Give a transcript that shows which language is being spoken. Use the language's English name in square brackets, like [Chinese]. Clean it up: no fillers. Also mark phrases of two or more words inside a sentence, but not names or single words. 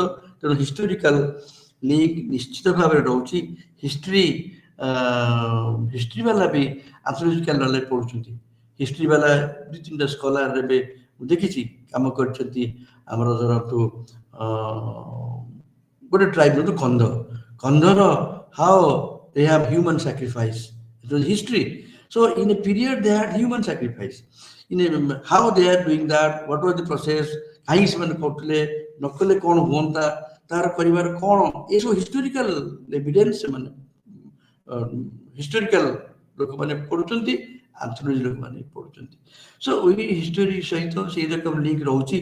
[Odia] ତେଣୁ [English] historical link [Odia] ନିଶ୍ଚିତ ଭାବରେ ରହୁଛି। ହିଷ୍ଟ୍ରି ବାଲା ବି [English] anthropological knowledge [Odia] ପଢୁଛନ୍ତି। ହିଷ୍ଟ୍ରି ବାଲା 2-3ଟା ସ୍କଲାର ଏବେ ମୁଁ ଦେଖିଛି କାମ କରିଛନ୍ତି। ଆମର ଧରନ୍ତୁ ଗୋଟେ ଟ୍ରାଇବ ଧରନ୍ତୁ କନ୍ଧର [English] how they have human sacrifice, it was history. So in a period they had human sacrifice, in a, how they are doing that, what was the process, [Odia] କାହିଁ ସେମାନେ କରୁଥିଲେ, ନ କଲେ କ'ଣ ହୁଅନ୍ତା, ତାର କରିବାର କ'ଣ, ଏସବୁ [English] historical evidence [Odia] ସେମାନେ ହିଷ୍ଟୋରିକାଲ ଲୋକମାନେ ପଢୁଛନ୍ତି, ଆନ୍ଥ୍ରୋପୋଲୋଜି ଲୋକମାନେ ପଢୁଛନ୍ତି। ସୋ ଏଇ ହିଷ୍ଟୋରି ସହିତ ସେଇ ରକମ ଲିଙ୍କ ରହୁଛି।